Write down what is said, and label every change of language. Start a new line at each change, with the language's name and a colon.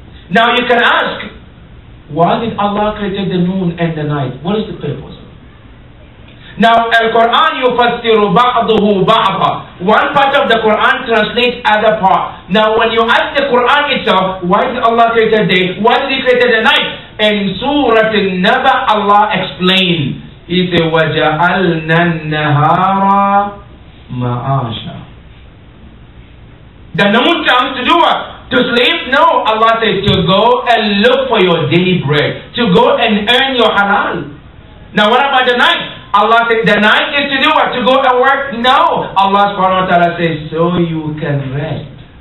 English: Now you can ask, why did Allah create the noon and the night? What is the purpose?
Arabic: Now, Al-Quran yufassiru ba'dahu ba'da.
English: One part of the Quran translates other part. Now, when you ask the Quran itself, why did Allah create the day? Why did He create the night? In Surat Al-Naba, Allah explained. He said,
Arabic: وَجَعَلْنَا النَّهَارَ مَعَاشًا.
English: The noon comes to do what? To sleep? No. Allah says to go and look for your daily bread. To go and earn your halal. Now what about the night? Allah said the night is to do what? To go and work? No. Allah subhanahu wa ta'ala says so you can rest.